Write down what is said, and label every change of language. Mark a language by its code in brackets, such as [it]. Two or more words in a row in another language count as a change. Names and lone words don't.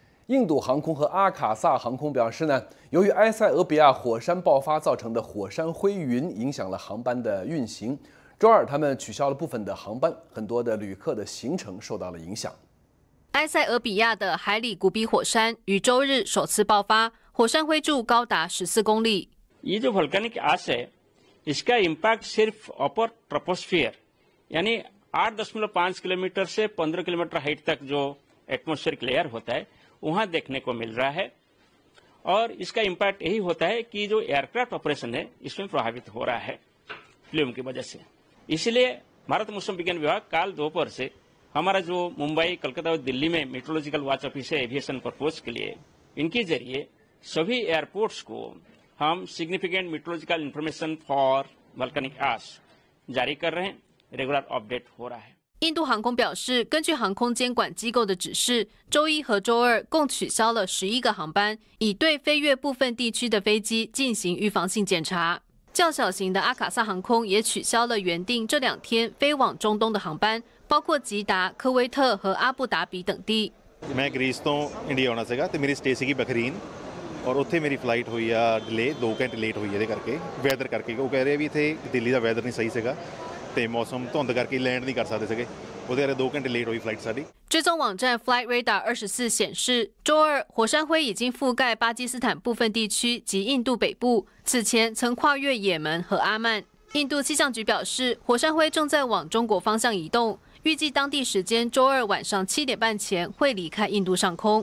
[zh] 印度航空和阿卡萨航空表示呢，由于埃塞俄比亚火山爆发造成的火山灰云影响了航班的运行，周二他们取消了部分的航班，很多的旅客的行程受到了影响。埃塞俄比亚的海里古比火山于周日首次爆发，火山灰柱高达14公里。 [hi] ये जो [en] volcanic ash [hi] है, इसका इम्पैक्ट सिर्फ [en] upper troposphere [hi] यानी 8.5 किलोमीटर से 15 किलोमीटर हाइट तक जो [en] atmospheric layer [hi] होता है वहां देखने को मिल रहा है और इसका इम्पैक्ट यही होता है कि जो [en] aircraft operation [hi] है इसमें प्रभावित हो रहा है फ्लूम की वजह से। इसलिए भारत मौसम विज्ञान विभाग काल दोपहर से हमारा जो मुंबई, कलकत्ता और दिल्ली में [en] meteorological watch office [hi] है [en] aviation purpose [hi] के लिए, इनके जरिए सभी एयरपोर्ट्स को हम [en] significant meteorological information for volcanic ash [hi] जारी कर रहे हैं, [en] regular update [hi] हो रहा है। [zh] 印度航空表示，根据航空监管机构的指示，周一和周二共取消了11个航班，以对飞越部分地区的飞机进行预防性检查。较小型的阿卡萨航空也取消了原定这2天飞往中东的航班，包括吉达、科威特和阿布达比等地。 [pa] मैं ग्रीस ਤੋਂ ਇੰਡੀਆ ਆਉਣਾ ਸੀਗਾ ਤੇ ਮੇਰੀ ਸਟੇ ਸੀਗੀ ਬਖਰੀਨ ਔਰ ਉੱਥੇ ਮੇਰੀ ਫਲਾਈਟ ਹੋਈ ਆ ਡਿਲੇ 2 ਘੰਟੇ ਲੇਟ ਹੋਈ ਇਹਦੇ ਕਰਕੇ ਵੈਦਰ ਕਰਕੇ। ਉਹ ਕਹਿ ਰਹੇ ਵੀ ਇੱਥੇ ਦਿੱਲੀ ਦਾ ਵੈਦਰ ਨਹੀਂ ਸਹੀ ਸੀਗਾ ਤੇ ਮੌਸਮ ਧੁੰਦ ਕਰਕੇ ਲੈਂਡ ਨਹੀਂ ਕਰ ਸਕਦੇ ਸੀਗੇ, ਉਹਦੇ ਕਰਕੇ 2 ਘੰਟੇ ਲੇਟ ਹੋਈ ਫਲਾਈਟ ਸਾਡੀ। [zh] 追踪网站 Flight Radar 24显示，周二火山灰已经覆盖巴基斯坦部分地区及印度北部，此前曾跨越也门和阿曼。印度气象局表示，火山灰正在往中国方向移动，预计当地时间周二晚上7点半前会离开印度上空。